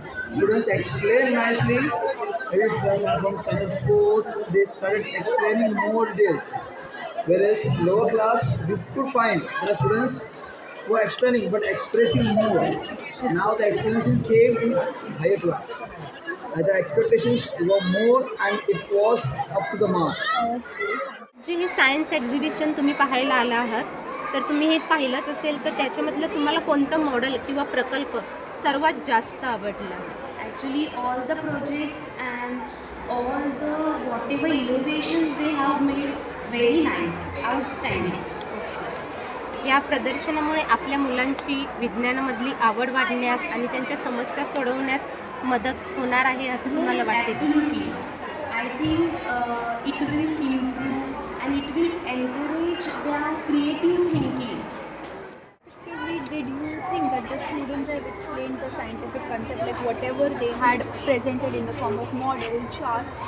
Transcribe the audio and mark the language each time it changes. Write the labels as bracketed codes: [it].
[en] Students explained nicely. Maybe from standard 4th, they started explaining more details. Whereas lower class, we could find there are students who are explaining but expressing more. Now the explanation came in higher class. The expectations were more and it was up to the mark. [mr] जे हे science exhibition तुम्ही पाहायला आला आहात तर तुम्ही हे पाहिलंच असेल तर त्याच्यामधलं तुम्हाला कोणतं मॉडेल किंवा प्रकल्प सर्वात जास्त आवडला? [en] Actually, all the projects and all the whatever innovations they have made very nice, outstanding. [mr] या प्रदर्शनामुळे आपल्या मुलांची विज्ञानामधली आवड वाढण्यास आणि त्यांच्या समस्या सोडवण्यास मदत होणार आहे असं तुम्हाला वाटते? [en] Absolutely. I think it will improve and it will encourage their creative thinking. Did you think that the students have explained the scientific concept, like whatever they had presented in the form of model, chart?